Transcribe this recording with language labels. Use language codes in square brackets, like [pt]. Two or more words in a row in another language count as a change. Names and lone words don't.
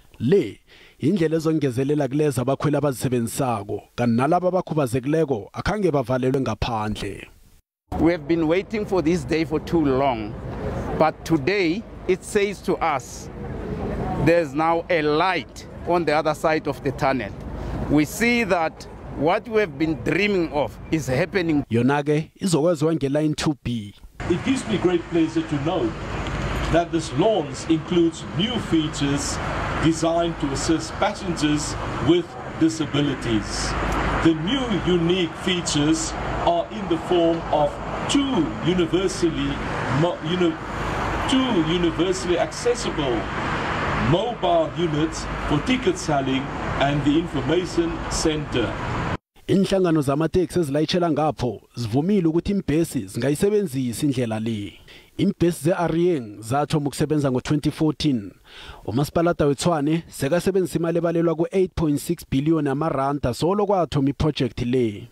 [nr] Le indlela ezongezelela kuleza abakhweli abazisebenzisako kanti nalabo abakhubazekileko akhange bavalelwe ngaphandle. [en] We have been waiting for this day for too long, but today it says to us there's now a light on the other side of the tunnel. We see that what we have been dreaming of is happening. [nr] Yonake izokwaziwa ngeline 2B. [en] It gives me great pleasure to know that this launch includes new features designed to assist passengers with disabilities. The new unique features are in the form of two universally accessible mobile units for ticket selling and the information center. [nr] Inhlangano zamateksi ezilayitshela ngapho zivumile ukuthi imbhesi zingayisebenzisa indlela le. Imbhesi ze-Arieng zathoma ukusebenza ngo-2014. Umasipalata weTshwane sekasebenzisa imali ebalelwa ku-8.6 billion yamaranda solo kwathoma iprojekthi le.